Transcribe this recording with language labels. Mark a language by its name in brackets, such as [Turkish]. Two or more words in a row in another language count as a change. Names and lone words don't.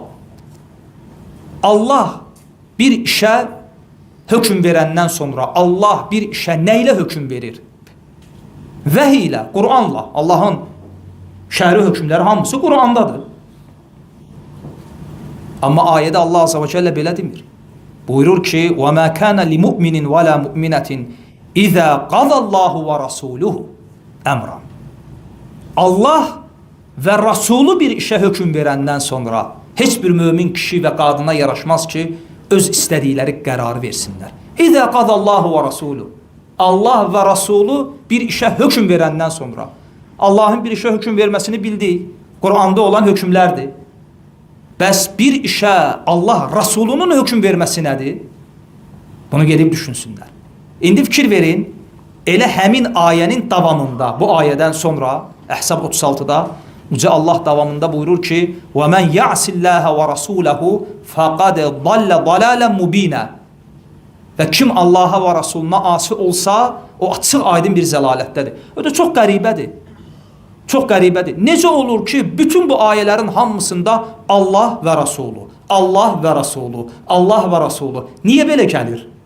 [Azerbaijani] Allah bir işə hökm verəndən sonra Allah bir işə nə ilə hökm verir? Vəhiy ilə, Qur'anla. Allahın şəri hökmləri hamısı Qur'andadır. Amma ayədə Allah [Arabic] عز وجل [Azerbaijani] belə demir. Buyurur ki, [Arabic] وَمَا كَانَ لِمُؤْمِنٍ وَلَا مُؤْمِنَةٍ إِذَا قَضَى اللّٰهُ وَرَسُولُهُ əmra. [Azerbaijani] Allah və Rasulü bir işə hökm verəndən sonra heç bir mömin kişi və qadına yaraşmaz ki, öz istədikləri qərarı versinlər. [Arabic] إذا قضى الله ورسوله. [Azerbaijani] Allah və Rasulü bir işə hökm verəndən sonra. Allahın bir işə hökm verməsini bildik. Qur'anda olan hökmlərdir. Bəs bir işə Allah Rasulunun hökm verməsi nədir? Bunu gedib düşünsünlər. İndi fikir verin, elə həmin ayənin davamında, bu ayədən sonra, Əhzab 36-da, Yüce Allah davamında buyurur ki, [Arabic] وَمَنْ يَعْسِ اللّٰهَ وَرَسُولَهُ فَقَدْ ضَلَّ ضَلَالًا مُب۪ينًا. [Azerbaijani] Və kim Allaha və Rasuluna asi olsa, o açıq aydın bir zəlalətdədir. O da çox qəribədir. Çox qəribədir. Necə olur ki, bütün bu ayələrin hamısında Allah və Rasulü, Allah və Rasulü, Allah və Rasulü. Niyə belə gəlir?